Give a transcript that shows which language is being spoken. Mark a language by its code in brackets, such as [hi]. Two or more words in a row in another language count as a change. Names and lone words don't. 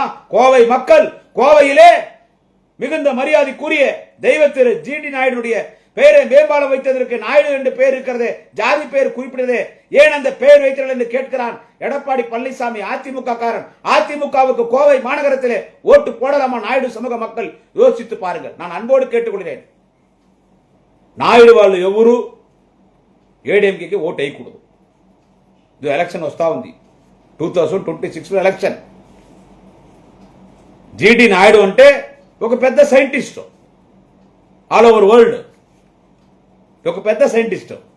[ta] கோவை மக்கள் கோவையிலே மிகுந்த மரியாதைக்குரிய தெய்வ திரு ஜிடி நாயுடைய பெயரை மேம்பாலம் வைத்ததற்கு நாயுடு என்று பெயர் இருக்கிறது, ஜாதி பெயர் குறிப்பிடுது. ஏன் அந்த பெயர் வைத்தீர்கள் என்று கேட்கிறான் எடப்பாடி பழனிசாமி. அதிமுக காரன். அதிமுகவுக்கு கோவை மாநகரத்திலே ஓட்டு போடலாமா நாயுடு சமூக மக்கள்? யோசித்து பாருங்கள். நான் அன்போடு கேட்டுக்கொள்கிறேன். [te] నాయుడు వాళ్ళు ఎవరు ఏడీఎంకేకి ఓటు వేయకూడదు. ఇది ఎలక్షన్ వస్తా ఉంది, 2026 ఎలక్షన్. జిడి నాయుడు అంటే ఒక పెద్ద సైంటిస్ట్, [en] all over world [te] ఒక పెద్ద సైంటిస్ట్.